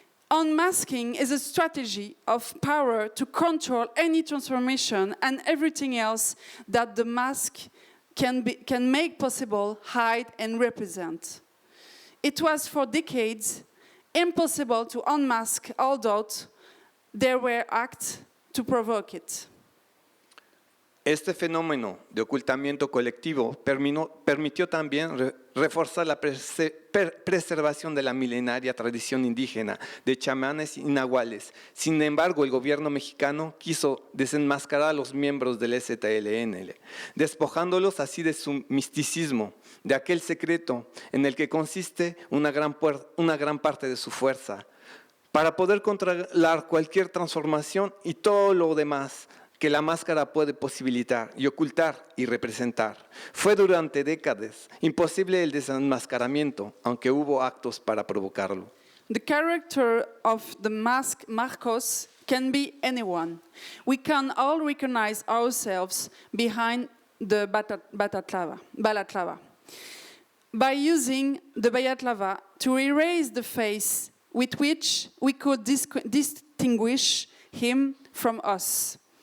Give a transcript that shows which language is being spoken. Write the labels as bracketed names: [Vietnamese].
[English] Unmasking is a strategy of power to control any transformation and everything else that the mask can make possible, hide, and represent. It was for decades impossible to unmask, although there were acts to provoke it. [Spanish] Este fenómeno de ocultamiento colectivo permitió también reforzar la preservación de la milenaria tradición indígena de chamanes y nahuales. Sin embargo, el gobierno mexicano quiso desenmascarar a los miembros del EZLN, despojándolos así de su misticismo, de aquel secreto en el que consiste una gran parte de su fuerza, para poder controlar cualquier transformación y todo lo demás que la máscara puede posibilitar y ocultar y representar. Fue durante décadas imposible el desenmascaramiento, aunque hubo actos para provocarlo. [English] The character of the mask Marcos can be anyone. We can all recognize ourselves behind the Balaklava. By using the Balaklava to erase the face with which we could distinguish him from us.